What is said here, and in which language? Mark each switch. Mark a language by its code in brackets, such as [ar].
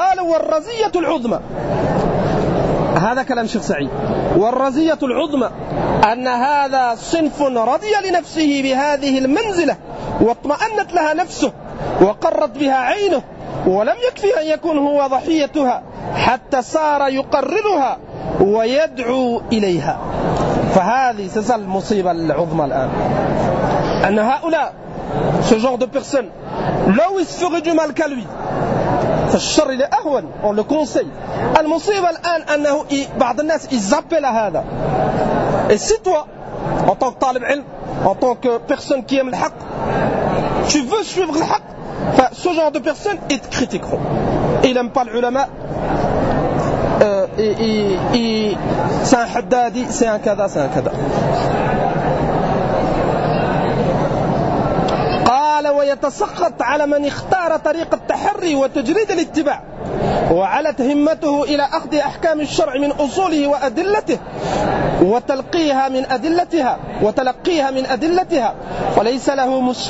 [ar] والرزية العظمى هذا كلام شيخ سعيد والرزية العظمى أن هذا صنف رضي لنفسه بهذه المنزلة واطمأنت لها نفسه وقرت بها عينه ولم يكفي أن يكون هو ضحيتها حتى صار يقررها ويدعو إليها. فهذه سلسلة المصيبة العظمى الآن أن هؤلاء [fr] ce genre de personnes لو ils feraient du mal qu'à lui [ar] فالشر إلى أهون [fr] on le conseille. [ar] المصيبة الآن أنه بعض الناس [fr] ils appellent à هذا et si toi en tant que talib ilm en tant que personne qui aime le haq tu veux suivre le haq enfin, ce genre de personnes ils te critiqueront ils n'aiment pas l'ulama et c'est un haddadi c'est un kada c'est un kada. [ar] ويتسقط على من اختار طريق التحري وتجريد الاتباع وعلت همته إلى أخذ أحكام الشرع من أصوله وأدلته وتلقيها من أدلتها وتلقيها من أدلتها وليس له